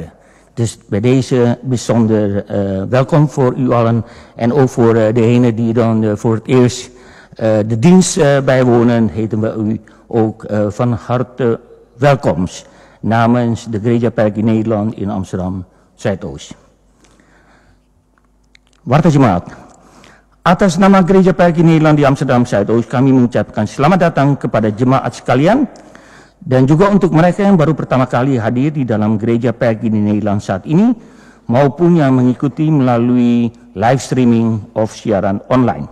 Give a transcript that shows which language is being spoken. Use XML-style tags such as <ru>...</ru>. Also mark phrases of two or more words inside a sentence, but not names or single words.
<nl>Dus bij deze bijzonder welkom voor u allen en ook voor degenen die dan voor het eerst de dienst bijwonen, heten we u ook van harte welkomst. namens de Gereja Pelgrim Nederland in Amsterdam Zuidoost.</nl> <id>Warta Jemaat, atas nama Gereja Pelgrim Nederland di Amsterdam Zuidoost kami mengucapkan selamat datang kepada jemaat sekalian dan juga untuk mereka yang baru pertama kali hadir di dalam Gereja Pelgrim Nederland saat ini maupun yang mengikuti melalui</id> <en>live streaming</en> <id>of siaran online.</id>